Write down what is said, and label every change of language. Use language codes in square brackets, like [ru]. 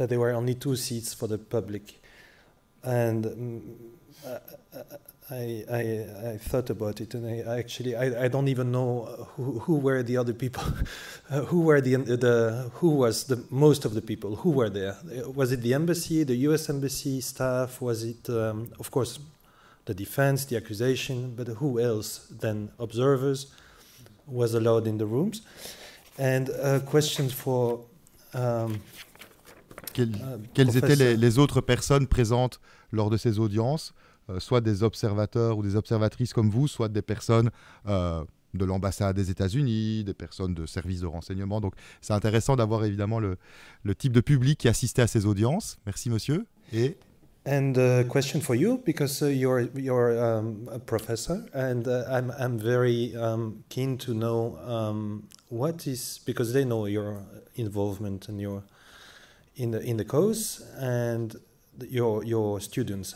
[en] that there were only 2 seats for the public. And I thought about it, and I don't even know who were the other people, who was the most of the people, who were there. Was it the embassy, the US embassy staff? Was it, of course, the defense, the accusation, but who else than observers was allowed in the rooms? And questions for... [fr] Quelles étaient les autres personnes présentes lors de ces audiences, soit des observateurs ou des observatrices comme vous, soit des personnes de l'ambassade des États-Unis, des personnes de services de renseignement. Donc c'est intéressant d'avoir évidemment le type de public qui assistait à ces audiences. Merci monsieur. Et... [en] And a question for you, because you're a professor, and I'm very keen to know what is, because they know your involvement and your in the cause and your students.